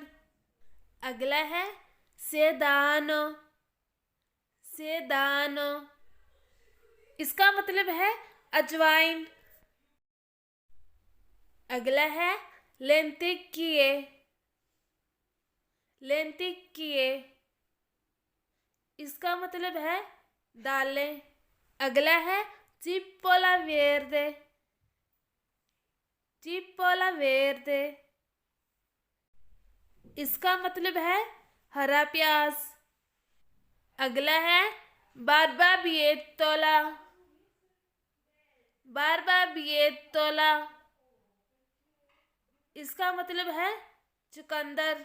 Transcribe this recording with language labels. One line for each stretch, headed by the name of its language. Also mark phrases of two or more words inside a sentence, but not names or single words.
Urdu: اگلا ہے
Italian: sedano, sedano
Urdu: اس کا مطلب ہے اجوائن. اگلا ہے
Italian: lenticchie, lenticchie
Urdu: اس کا مطلب ہے دالیں. اگلا ہے
Italian: cipolla verde, cipolla verde
Urdu: اس کا مطلب ہے ہرا پیاز. اگلا ہے
Italian: barbabietola, barbabietola
Urdu: اس کا مطلب ہے چقندر.